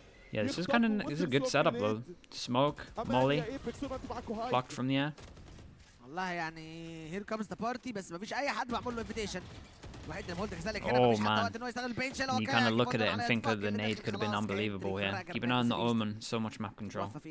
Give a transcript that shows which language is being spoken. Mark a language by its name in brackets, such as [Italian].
[English] Yeah, this is this is a good setup though. Smoke, molly, blocked from the air. [Arabic] والله يعني [English] here comes the party [Arabic] بس مفيش أي حد معمول له invitation. [English] Oh man, you kind of look at it and think that the nade could have been unbelievable here. Keep an eye on the Omen, so much map control.